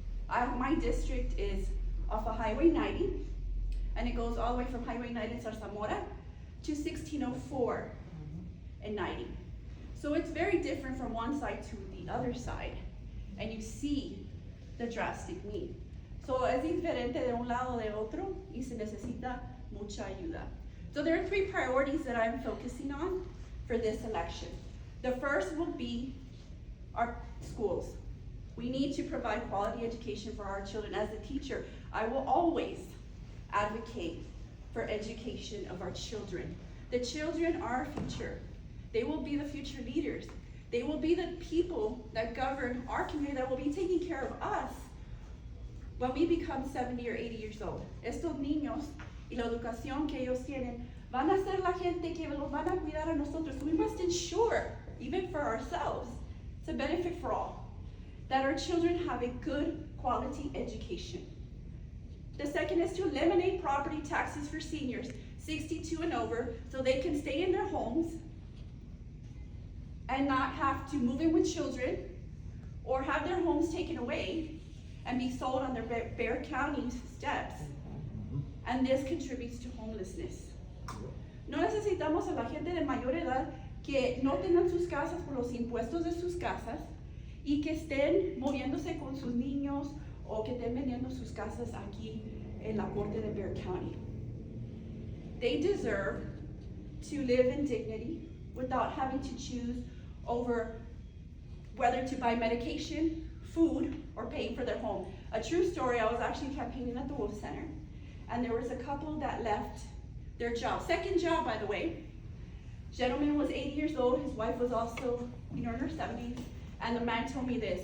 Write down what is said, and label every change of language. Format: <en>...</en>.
<en>My district is off of Highway 90, and it goes all the way from Highway 90 in Zarzamora to 1604 and 90. So it's very different from one side to the other side, and you see the drastic need.</en> <es>So es diferente de un lado de otro, y se necesita mucha ayuda.</es> <en>So there are three priorities that I'm focusing on for this election. The first will be our schools. We need to provide quality education for our children. As a teacher, I will always advocate for education of our children. The children are our future. They will be the future leaders. They will be the people that govern our community, that will be taking care of us when we become 70 or 80 years old.</en> <es>Estos niños y la educación que ellos tienen van a ser la gente que los van a cuidar a nosotros.</es> <en>We must ensure, even for ourselves, it's a benefit for all, that our children have a good quality education. The second is to eliminate property taxes for seniors 62 and over so they can stay in their homes and not have to move in with children or have their homes taken away and be sold on their Bexar County steps. And this contributes to homelessness.</en> <es>No necesitamos a la gente de mayor edad que no tengan sus casas por los impuestos de sus casas y que estén moviéndose con sus niños o que estén vendiendo sus casas aquí en la corte de Bexar County.</es> <en>They deserve to live in dignity without having to choose over whether to buy medication, food, or paying for their home. A true story, I was actually campaigning at the Wolf Center, and there was a couple that left their job. Second job, by the way. Gentleman was 80 years old, his wife was also, in her 70s, and the man told me this.</en>